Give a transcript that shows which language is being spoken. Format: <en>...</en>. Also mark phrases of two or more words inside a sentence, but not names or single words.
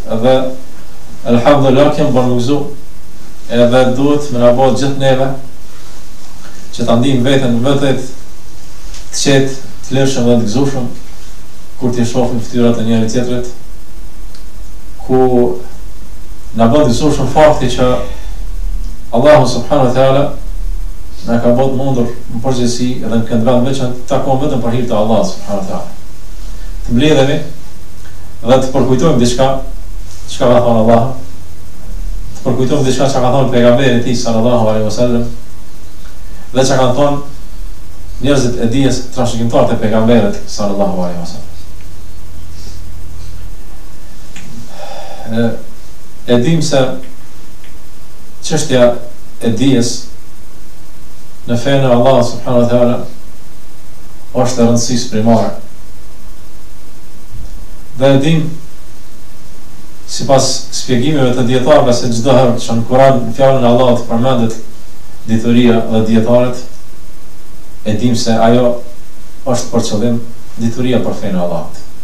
<sq>Edhe elhamdulillah kem barmugzu, edhe duhet me na bëhet gjithë neve që ta ndijmë veten vërtet të qetë, të lirshëm dhe të gëzueshëm kur t'i shohim fytyrat e njëri tjetrit, ku na bën të gëzueshëm fakti që Allahu</sq> <ar>سبحانه وتعالى</ar> <sq>na ka bërë mundur në përgjithësi edhe në këtë vend veçantë të takojmë vetëm për hir të Allahut</sq> <ar>سبحانه وتعالى.</ar> <sq>Të mbledhemi dhe të përkujtojmë diçka çka ka thënë Allahu, të përkujtojmë diçka çka ka thënë pejgamberi i tij</sq> <ar>صلى الله عليه وسلم,</ar> <sq>dhe çka kanë thënë njerëzit e dijes trashëgimtarët e pejgamberit</sq> <ar>صلى الله عليه وسلم.</ar> <sq>E dim se çështja e dijes në fenë e Allah</sq> <ar>سبحانه وتعالى</ar> <sq>është e rëndësisë primare. Dhe e dim sipas shpjegimeve të dietarëve se çdo herë që në Kur'an në fjalën e Allahut përmendet dituria dhe dietaret, e dim se ajo është për qëllim dituria për fenë e Allahut.</sq>